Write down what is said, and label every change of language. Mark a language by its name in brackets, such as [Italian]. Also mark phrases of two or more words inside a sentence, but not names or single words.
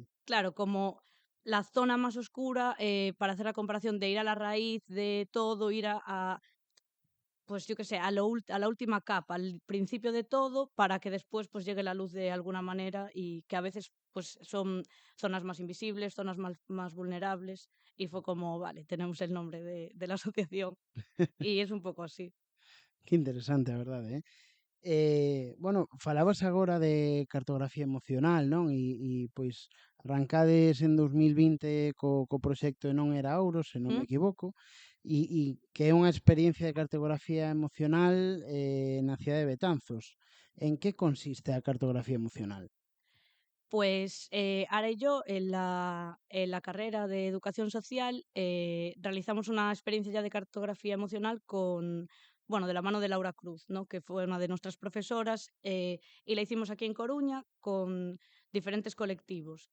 [Spanish] claro, como la zona más oscura, para hacer la comparación de ir a la raíz de todo, ir pues yo qué sé, a la última capa, al principio de todo, para que después pues llegue la luz de alguna manera y que a veces pues son zonas más invisibles, zonas más vulnerables y fue como, vale, tenemos el nombre de la asociación y es un poco así. [Galician] Que interesante, a verdade, eh? Bueno, falabas agora de cartografía emocional, non? Pois arrancades en 2020 co proxecto E non era ouro, se non me ¿Mm? equivoco, e que é unha experiencia de cartografía emocional na cidade de Betanzos. En que consiste a cartografía emocional? [Spanish] Pues Ara y yo en la carrera de educación social realizamos una experiencia ya de cartografía emocional de la mano de Laura Cruz, ¿no? Que fue una de nuestras profesoras y la hicimos aquí en Coruña con diferentes colectivos.